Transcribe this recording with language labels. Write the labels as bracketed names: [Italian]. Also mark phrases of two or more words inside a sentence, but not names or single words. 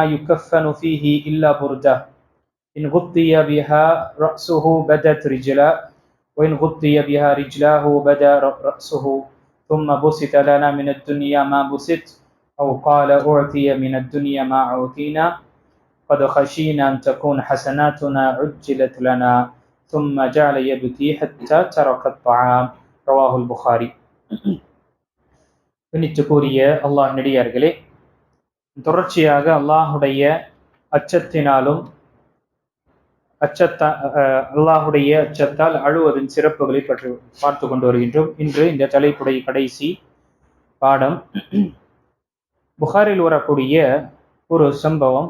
[Arabic] يكفن فيه إلا بردة إن غطي بها رأسه بدت رجلا وإن غطي بها رجلاه بدا رأسه ثم بسط لنا من الدنيا ما بسط أو قال أعطي من الدنيا ما أعطينا قد خشينا أن تكون حسناتنا عجلت لنا ثم جعل يبكي حتى ترك الطعام رواه البخاري. [Tamil] கூறிய அல்லாஹ் நடிகார்களே, தொடர்ச்சியாக அல்லாஹுடைய அச்சத்தினாலும் அல்லாஹுடைய அச்சத்தால் அழுவதின் சிறப்புகளை பற்றி பார்த்து கொண்டு வருகின்றோம். இன்று இந்த தலைப்புடைய கடைசி பாடம். புகாரில் வரக்கூடிய ஒரு சம்பவம்.